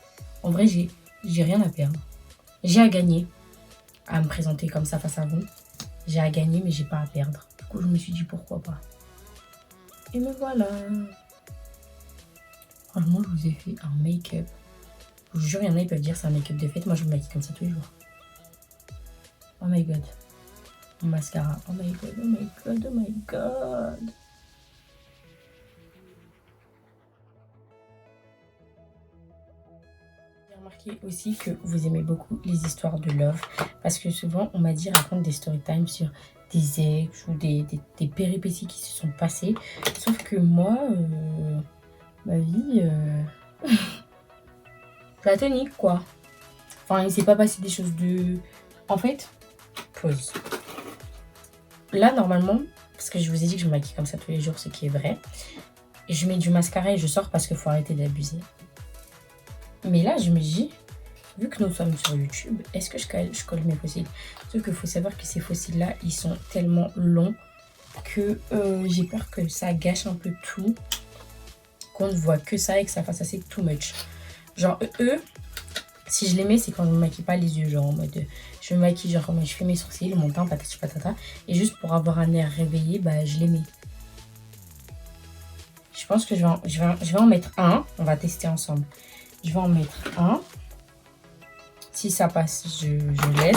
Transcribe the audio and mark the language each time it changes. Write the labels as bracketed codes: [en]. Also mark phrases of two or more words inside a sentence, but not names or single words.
[fr] En vrai, j'ai rien à perdre. J'ai à gagner à me présenter comme ça face à vous. J'ai à gagner, mais j'ai pas à perdre. Du coup, je me suis dit, pourquoi pas. Et me voilà. Franchement, je vous ai fait un make-up. Je vous jure, il y en a, ils peuvent dire c'est un make-up de fête. Moi, je me maquille comme ça tous les jours. [en] Oh my god. [fr] Mon mascara. [en] Oh my god, oh my god, oh my god. [fr] J'ai remarqué aussi que vous aimez beaucoup les histoires de love. Parce que souvent, on m'a dit raconte des [en] story time [fr] sur des ex ou des péripéties qui se sont passées. Sauf que moi, ma vie... platonique quoi. Enfin, il s'est pas passé des choses de... En fait, pause. Là, normalement, parce que je vous ai dit que je me maquille comme ça tous les jours, ce qui est vrai. Je mets du mascara et je sors parce qu'il faut arrêter d'abuser. Mais là, je me dis, vu que nous sommes sur YouTube, est-ce que je colle mes fossiles? Sauf qu'il faut savoir que ces fossiles-là, ils sont tellement longs que j'ai peur que ça gâche un peu tout. Qu'on ne voit que ça et que ça fasse assez [en] too much. [fr] Genre, eux, si je les mets, c'est quand je ne me maquille pas les yeux. Genre, en mode, je me maquille, genre, je fais mes sourcils, mon teint, patati patata. Et juste pour avoir un air réveillé, bah, je les mets. Je pense que je vais en mettre un. On va tester ensemble. Je vais en mettre un. Si ça passe, je laisse.